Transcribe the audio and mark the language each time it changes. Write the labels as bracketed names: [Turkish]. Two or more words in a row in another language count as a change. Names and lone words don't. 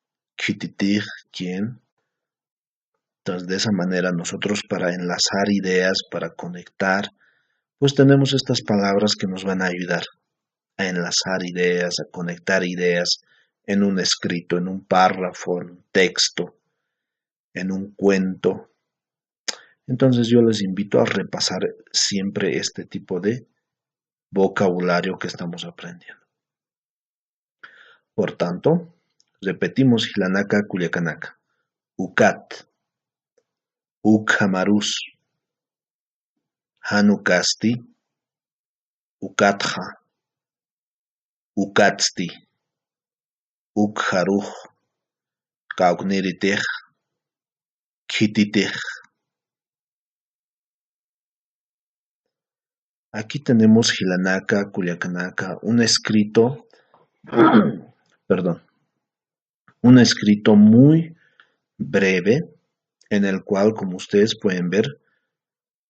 [Spanish] Entonces, de esa manera nosotros para enlazar ideas, para conectar, pues tenemos estas palabras que nos van a ayudar a enlazar ideas, a conectar ideas en un escrito, en un párrafo, en un texto, en un cuento. Entonces yo les invito a repasar siempre este tipo de vocabulario que estamos aprendiendo. Por tanto, repetimos [Aymara] Hilanaka Culiacanaka. Ucat, ukhamarus, hanukasti, ukatja, ukatsti, ukharuj, kaukneritej, kititej. [Spanish] Aquí tenemos [Aymara] Hilanaka Culiacanaka, [Spanish] un escrito muy breve, en el cual, como ustedes pueden ver,